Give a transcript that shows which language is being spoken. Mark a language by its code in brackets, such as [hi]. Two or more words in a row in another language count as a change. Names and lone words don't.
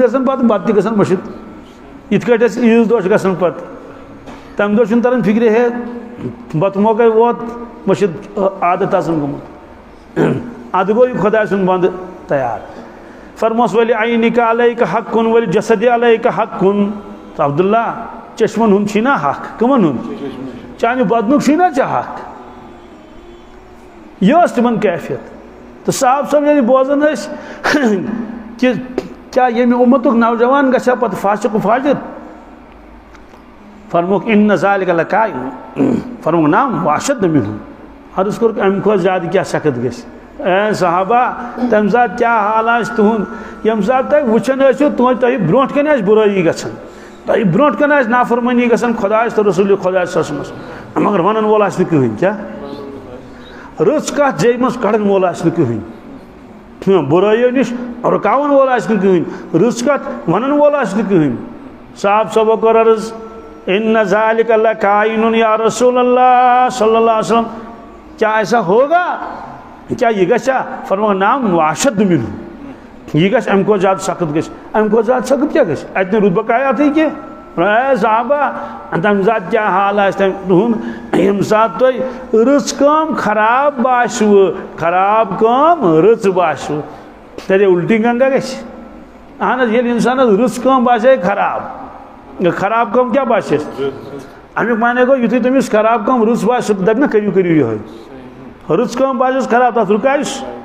[ks] گژھان پتہٕ بتہٕ تہِ گژھان مٔشِتھ یِتھ کٲٹھۍ اَسہِ عیٖذ دۄہ چھُ گژھان پتہٕ تمہِ دۄہ چھُنہٕ تران فِکرِ ہے بتہٕ موقعے ووت مٔشِتھ عادت آسان گوٚمُت ادٕ گوٚو یہِ خۄداے سُنٛد بنٛدٕ تیار فرموس [ar] ولہِ عینِکَ علیکَ حقٌ ولہِ جسدِ علیکَ حقٌ [ks] تہٕ عبداللہ چشمن ہُنٛد چھُے نا حق کٕمن ہُنٛد چانہِ بدنُک چھُے نا ژےٚ حق یہِ ٲس تِمن کیفیت تہٕ صاحب صٲب ییٚلہِ بوزان ٲسۍ کہِ کیٛاہ ییٚمہِ اُمتُک نوجوان گژھِ ہا پتہٕ فاسِق و فاجر فرموکھ [ar] اِنَّ ذَلِکَ لَکَائِنٌ [ks] فرموکھ [ar] نعم وَأَشَدُّ مِنْهُ [ks] عرض کوٚرُکھ اَمہِ کھۄتہٕ زیادٕ کیٛاہ سخت گژھِ اے صحابہ تمہِ ساتہٕ کیٛاہ حال آسہِ تُہُنٛد ییٚمہِ ساتہٕ تُہۍ وٕچھان ٲسِو تۄہہِ برونٛٹھ کَنہِ آسہِ بُرٲیی گژھان تۄہہِ برونٛٹھ کَنہِ آسہِ نافرمٲنی گژھان خۄدایَس تہٕ رسوٗلِ خۄدا صٲبَس منٛز مگر وَنن وول آسہِ نہٕ کٕہٕنۍ کیٛاہ رٕژ کَتھ جایہِ منٛز کَڑن وول آسہِ نہٕ کٕہٕنۍ بُرٲیو نِش رُکاوَن وول آسہِ نہٕ کٕہٕنۍ رٕژ کَتھ وَنن وول آسہِ نہٕ کٕہٕنۍ صاحب صٲبو کوٚر عرض [ar] اِنَّ ذَلِکَ لَکَائِنٌ یا رسول اللہ صلی اللہ علیہ وسلم [ur] کیا ایسا ہوگا [ks] کیا یہ گژھا فرموکھ [ar] نعم وَأَشَدُّ [ks] مِنْهُ یہ گژھِ اَمہِ کھۄتہٕ زیادٕ سخت گژھِ اَمہِ کھۄتہٕ زیادٕ سخت کیٛاہ گژھِ اَتہِ نہٕ رُت بقایاتٕے کینٛہہ اے صحابہ تمہِ ساتہٕ کیٛاہ حال آسہِ تُہُنٛد ییٚمہِ ساتہٕ تۄہہِ رٕژ کٲم خراب باسِوٕ خراب کٲم رٕژ باسِوٕ تیٚلے [ur] اُلٹی گنگا [ks] گژھِ اہن حظ ییٚلہِ اِنسانس رٕژ کٲم باسے خراب خراب کٲم کیٛاہ باسٮ۪س اَمیُک معنی گوٚو یُتھُے تٔمِس خراب کٲم رٕژ باسہِ سُہ دَپہِ نہ کٔرِو کٔرِو یِہوٚے رٕژ کٲم باسٮ۪س خراب تَتھ رُکایُس